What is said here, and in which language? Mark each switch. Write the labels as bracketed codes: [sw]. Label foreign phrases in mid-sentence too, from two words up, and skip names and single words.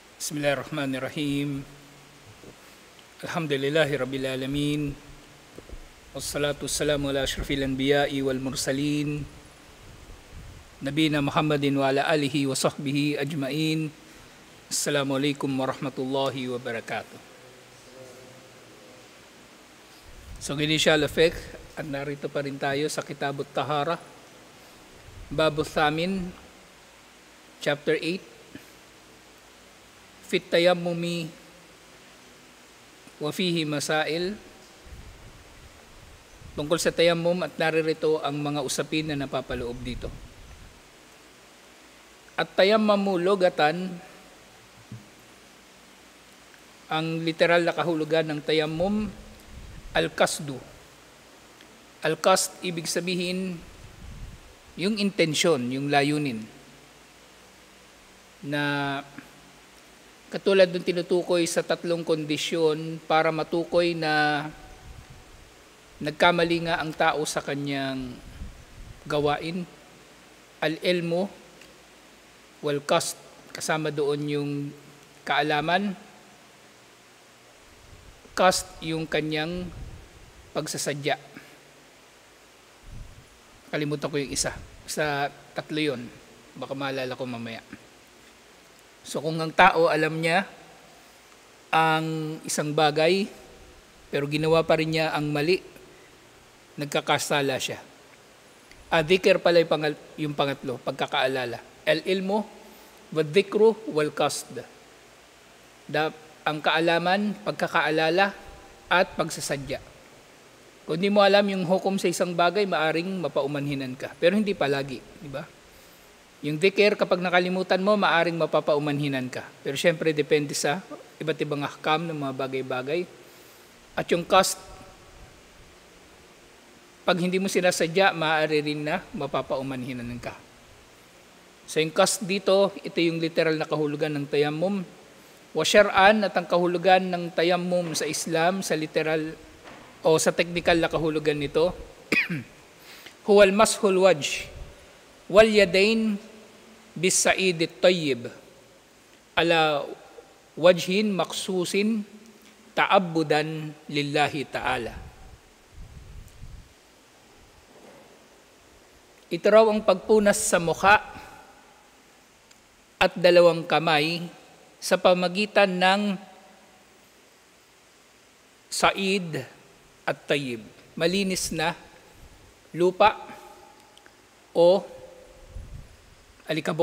[ar] بسم الله الرحمن الرحيم. الحمد لله رب العالمين. والصلاة والسلام على أشرف الأنبياء والمرسلين. نبينا محمد وعلى آله وصحبه أجمعين. السلام عليكم ورحمة الله وبركاته. [tl] So, [en] initial effect, [tl] at narito pa rin tayo sa Kitabut Tahara. [ar] باب ثامن, [en] Chapter 8. [ar] في التيمم وفيه مسائل, [tl] tungkol sa tayammum, at naririto ang mga usapin na napapaloob dito. [ar] التيمم لغة, [tl] ang literal na kahulugan ng tayammum, al-qasdu. [ar] القصد, [tl] ibig sabihin yung intensyon, yung layunin, na katulad ng tinutukoy sa tatlong kondisyon para matukoy na nagkamali nga ang tao sa kanyang gawain. [ar] العلم والقصد, [tl] kasama doon yung kaalaman. Qasd, yung kanyang pagsasadya. Kalimutan ko yung isa. Sa tatlo yun. Baka maalala ko mamaya. So kung ang tao alam niya ang isang bagay, pero ginawa pa rin niya ang mali, nagkakasala siya. Dhikr pala yung pangatlo, pagkakaalala. [ar] العلم، والذكر، والقصد. [tl] Ang kaalaman, pagkakaalala, at pagsasadya. Kung hindi mo alam yung hukom sa isang bagay, maaring mapaumanhinan ka. Pero hindi palagi, di ba? Yung dhikr, kapag nakalimutan mo, maaring mapapaumanhinan ka. Pero syempre, depende sa iba't ibang ahkam ng mga bagay-bagay. At yung qasd, pag hindi mo sinasadya, maaari rin na mapapaumanhinan ka. So yung qasd dito, ito yung literal na kahulugan ng tayammum. [ar] وشرعا, [tl] at ang kahulugan ng tayammum sa Islam, sa literal o sa technical na kahulugan nito, [ar] هو مسح الوجه واليدين بالصعيد الطيب على وجه مخصوص تعبدا لله تعالى. [tl] Ito raw ang pagpunas sa mukha at dalawang kamay sa pamagitan ng [ar] صعيد الطيب, [tl] malinis na lupa o alikabok.